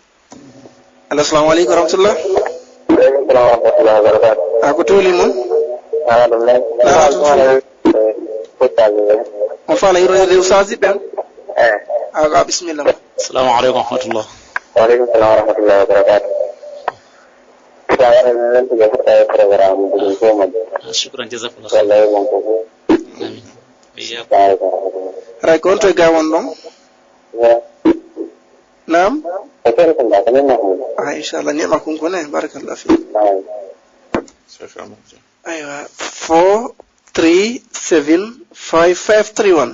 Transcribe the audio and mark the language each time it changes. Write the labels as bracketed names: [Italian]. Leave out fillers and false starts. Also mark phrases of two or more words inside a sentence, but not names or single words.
[Arabic] السلام عليكم ورحمة الله. [Fula] Ako tooli mon on faala yirode ustasi ɓen aga bisimilla mo. [Arabic] Assalamu aleykum warahmatullah. Waaleykum salam warahmatullahi wabarakatuh. شكرا جزاك الله خيرا. Amin. [Fula] Haray ko on to e ga won ɗon nam inchallah [Arabic] نعم كنكوني بارك الله في [Fula] aywa 4 3 7 5 5 3 1.